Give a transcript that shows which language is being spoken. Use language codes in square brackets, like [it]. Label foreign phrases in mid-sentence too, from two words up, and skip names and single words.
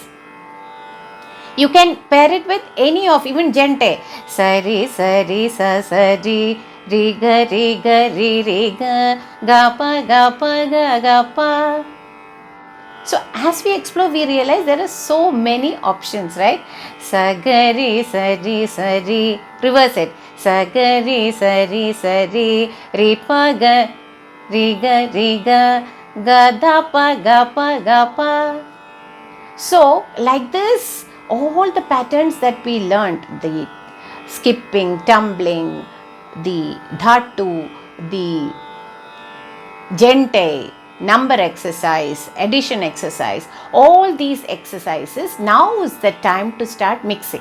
[en] You can pair it with any of even gente. Sari sari sa sari ri ga ri ga pa ga pa. So as we explore, we realize there are so many options, right? Sagari sari sari, reverse it. Sagari sari sari ri pa ga ga dha pa ga pa. So like this, all the patterns that we learned, the skipping, tumbling, the dhatu, the gente, number exercise, addition exercise, all these exercises, now is the time to start mixing.